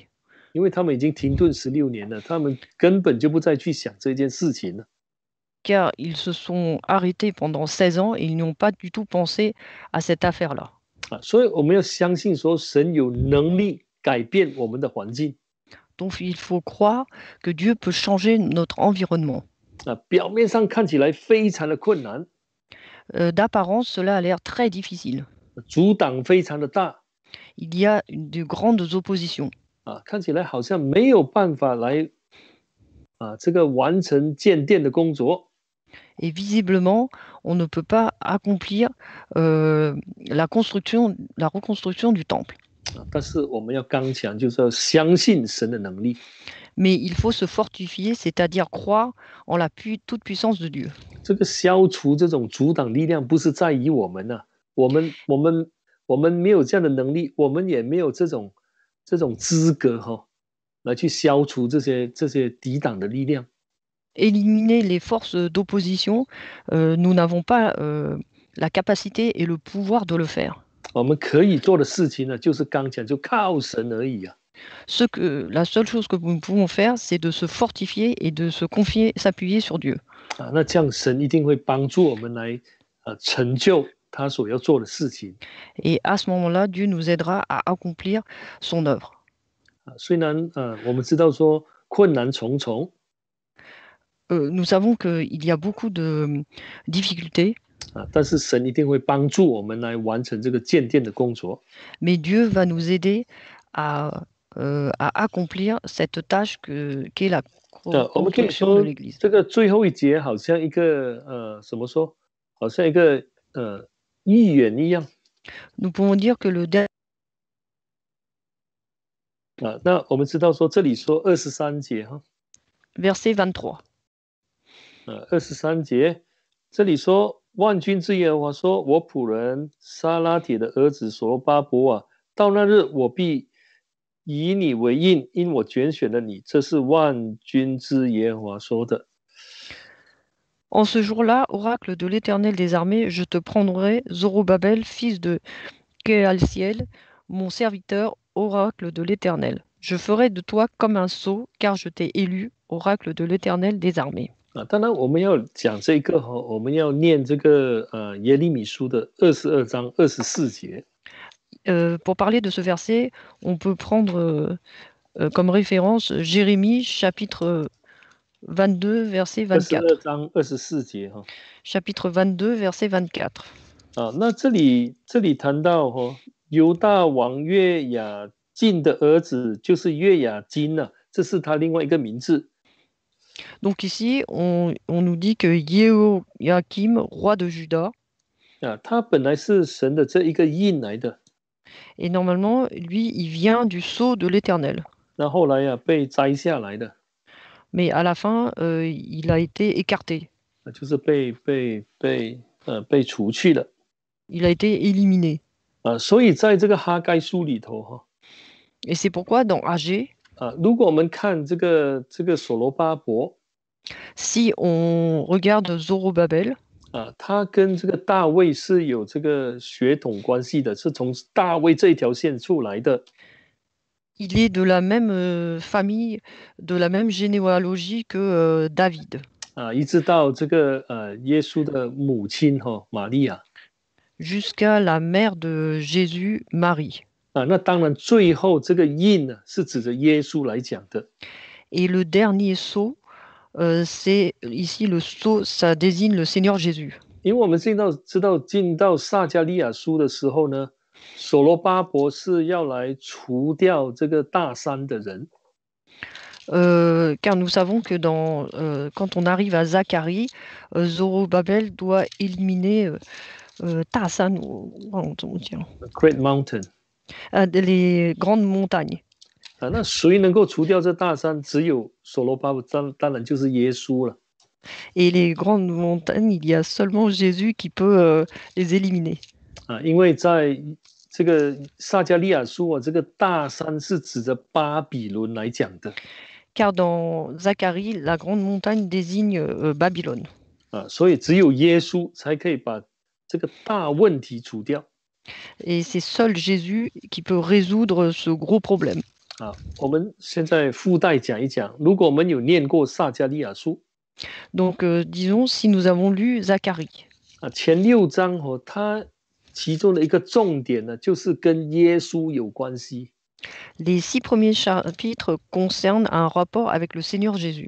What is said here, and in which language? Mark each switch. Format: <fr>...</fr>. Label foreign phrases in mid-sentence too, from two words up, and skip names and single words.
<zh>因为他们已经停顿16年了，他们根本就不再去想这件事情了。</zh> <fr>Car ils se sont arrêtés pendant 16 ans et ils n'ont pas du tout pensé à cette affaire-là.</fr> <zh>所以我们要相信说神有能力改变我们的环境。</zh> <fr>Donc il faut croire que Dieu peut changer notre environnement.</fr> <zh>表面上看起来非常的困难，</zh> <fr>D'apparence, cela a l'air très difficile.</fr> <zh>阻挡非常的大，</zh> <fr>Il y a de grandes oppositions.</fr> <zh>看起来好像没有办法来这个完成建殿的工作。</zh> <fr>Et visiblement, on ne peut pas accomplir la reconstruction du temple.</fr> <zh>但是我们要刚强，就是要相信神的能力。</zh> <fr>Mais il faut se fortifier, c'est-à-dire croire en la toute puissance de Dieu.</fr> <zh>这个消除这种阻挡力量，不是在于我们啊，我们没有这样的能力，我们也没有这种资格来去消除这些抵挡的力量。</zh> <fr>Éliminer les forces d'opposition, nous n'avons pas la capacité et le pouvoir de le faire.</fr> <zh>我们可以做的事情呢，就是刚强，就靠神而已啊。</zh> <fr>La seule chose que nous pouvons faire, c'est de se fortifier et de s'appuyer sur Dieu.</fr> <zh>那这样神一定会帮助我们来成就他所要做的事情。</zh> <fr>Et à ce moment-là, Dieu nous aidera à accomplir son œuvre.</fr> <zh>虽然我们知道说困难重重，</zh> <fr>nous savons qu'il y a beaucoup de difficultés.</fr> <zh>但是神一定会帮助我们来完成这个建殿的工作。</zh> <fr>Mais Dieu va nous aider à accomplir cette tâche qu'est la</fr> <zh>我们可以</zh> <fr>construction</fr> <zh>说</zh> <fr>de l'Église.</fr> <zh>这个最后一节好像一个怎么说？好像一个预言一样。</zh> <fr>Nous pouvons dire que le dernier</fr> <zh>那我们知道说这里说23节哈，</zh> <fr>verset 23.</fr> <zh>23节这里说万军之耶和华说：“我仆人撒拉铁的儿子所罗巴伯啊，到那日我必以你为印，因我拣选了你。” 这是万军之耶和华说的。</zh> <fr>En ce jour-là, oracle de l'Éternel des armées, je te prendrai, Zorobabel, fils de Kealtiel, mon serviteur, oracle de l'Éternel. Je ferai de toi comme un sceau, car je t'ai élu, oracle de l'Éternel des armées.</fr> <zh>当然我们要讲这个我们要念这个耶利米书的22章24节。</zh> <fr>Pour parler de ce verset, on peut prendre comme référence Jérémie chapitre 22, verset 24.</fr> <zh>22 章24节</zh> <fr>Chapitre 22, verset 24.</fr> <zh>那这里谈到犹大王约雅敬的儿子就是约雅金了，这是他另外一个名字。</zh> <fr>Donc ici, on nous dit que Jéhoiakim, roi de Juda,</fr> <zh>他本来是神的这一个印来的，</zh> <fr>et normalement, lui, il vient du sceau de l'Éternel.</fr> <zh>那后来被摘下来的，</zh> <fr>Mais à la fin, il a été écarté.</fr> <zh>就是被除去了。</zh> <fr>Il a été éliminé.</fr> <zh>所以在这个哈该书里头</zh> <fr>Et c'est pourquoi dans Agé,</fr> <zh>如果我们看这个所罗巴伯</zh> <fr>si on regarde Zorobabel,</fr> <zh>他跟这个大卫是有这个血统关系的，是从大卫这一条线出来的。</zh> <fr>il est de la même famille, de la même généalogie que David.</fr> <zh>一直到这个耶稣的母亲玛利亚，</zh> <fr>jusqu'à la mère de Jésus, Marie.</fr> <zh>那当然最后这个印呢是指着耶稣来讲的。</zh> <fr>Et le dernier sceau, c'est ici le sceau, ça désigne le Seigneur Jésus.</fr> <zh>因为我们知道进到撒迦利亚书的时候呢，所罗巴伯是要来除掉这个大山的人。</zh> <fr>car nous savons que quand on arrive à Zacharie, Zorobabel doit éliminer Tasan,</fr> <en>Great Mountain.</en> <fr>les grandes montagnes.</fr> <zh>那谁能够除掉这大山？只有所罗巴伯，当然就是耶稣了。</zh> <fr>Et les grandes montagnes, il y a seulement Jésus qui peut les éliminer.</fr> <zh>因为在这个撒迦利亚书这个大山是指着巴比伦来讲的。</zh> <fr>Car dans Zacharie, la grande montagne désigne Babylone.</fr> <zh>所以只有耶稣才可以把这个大问题除掉。</zh> <fr>Et c'est seul Jésus qui peut résoudre ce gros problème.</fr> <zh>我们现在附带讲一讲，如果我们有念过撒迦利亚书，</zh> <fr>Donc disons si nous avons lu Zacharie.</fr> <zh>前6章它其中的一个重点呢，就是跟耶稣有关系。</zh> <fr>Les 6 premiers chapitres concernent un rapport avec le Seigneur Jésus.</fr>